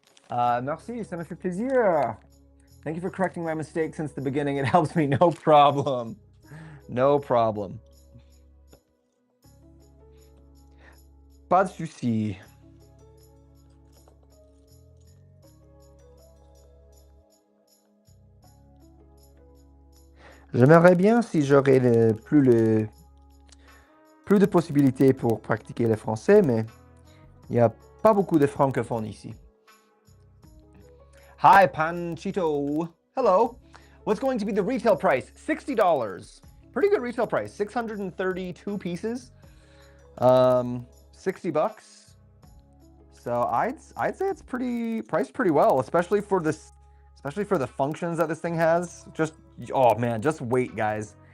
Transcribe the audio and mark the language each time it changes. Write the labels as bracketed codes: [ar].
[fr] Merci, ça me fait plaisir. [en] Thank you for correcting my mistake since the beginning. It helps me. No problem. No problem. [fr] Pas de souci. J'aimerais bien si j'aurais plus de possibilités pour pratiquer le français, mais il n'y a pas beaucoup de francophones ici. [en] Hi, Panchito. Hello. What's going to be the retail price? $60. Pretty good retail price. 632 pieces. 60 bucks. So I'd say it's priced pretty well, especially for the functions that this thing has. Oh man, just wait, guys.